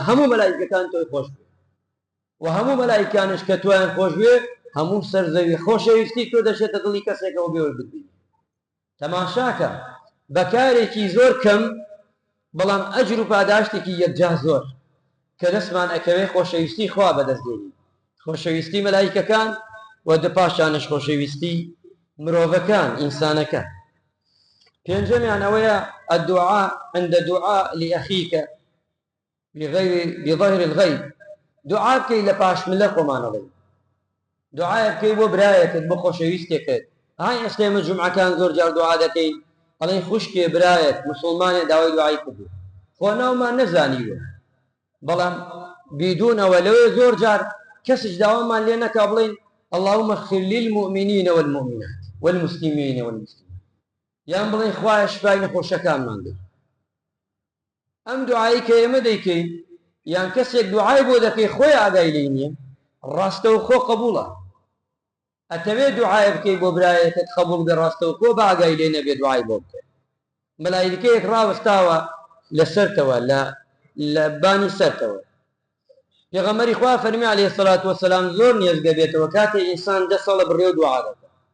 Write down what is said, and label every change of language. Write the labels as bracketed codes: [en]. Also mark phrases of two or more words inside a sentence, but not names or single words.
[ckb] هەموو مەلایکەکان تۆی خۆش بێ و هەموو مەلایکانش کە تۆیان خۆش بێ هەموو سەرزەوی خۆشەویستی تۆ دەچێتە دڵی کەسێکەوە بێوە ببینی تەماشاکە بەکارێکی زۆر کەم بەڵام ئەجر و پاداشتێکی یەکجا زۆر کە دەستمان ئەکەوێ خۆشەویستی خوا بەدەستدێنی خۆشەویستی مەلایکەکان و دپاشانش خۆشەویستی مرۆڤەکان ئینسانەکە پێنجەمیان ئەوەیە [ar] الدعاء عند دعاء لأخيك بظهر الغيب [ckb] دعاء بکەی لە پاشملە خۆمانەڵێ دعای بکەی بۆ برایەکت بۆ خۆشەویستێکت های ئێستا ئێمە جومعەکان زۆر جار دوعا دەکەین ئەڵێن خوشکێ برایەت مسڵمانێ داوای دوعای کردو خۆ ناومان نەزانیوە بەڵام بیدونەوە لەوێ زۆر جار کەسش داوامان لێ نەکا بڵێن [ar] اللهم اغفر للمؤمنين والمؤمنات والمسلمين والمسلمات [ckb] یان بڵێن خوایە شفای نەخۆشەکانمان بدە ئەم دوعایی کە ئێمە دەیکەین یان کەسێک دوعای بۆ دەکەی خۆی ئاگای لێ نییە ڕاستەوە خۆ قبوڵە ئەتەوێت دوعای بکەی بۆ برایەکەت قبوڵ بێ ڕاستەوە خۆ بە ئاگای لێ نەبێ دوعای بۆ بکەی مەلایکەیەک ڕاوەستاوە لەسەرتەوە لە بانی سەرتەوە پێغەمبەری خوا فەرمی [ar] عەلەیهی سەڵات وەسەلام [ckb] زۆر نێزگە بێتەوە کاتێ ئینسان 10 ساڵە بڕێ و دوعا دەکات